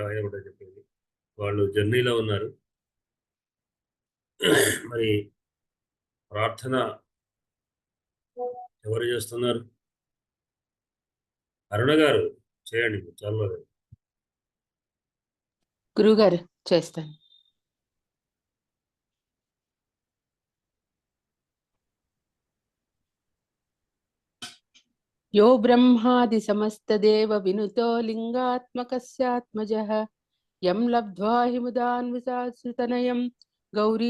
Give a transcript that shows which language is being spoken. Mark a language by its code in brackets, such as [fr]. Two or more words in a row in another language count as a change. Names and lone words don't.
[te] ఆయన కూడా చెప్పేది వాళ్ళు జర్నీలో ఉన్నారు. మరి ప్రార్థన ఎవరు చేస్తున్నారు? అరుణ గారు చేయండి. చాలా గురుగారు చేస్తాను. [sa] यो ब्रह्मादि समस्तदेव विनुतो लिंगात्मकस्यात्मजः यं लब्ध्वा हि मुदान्विताश्रुतनयं गौरी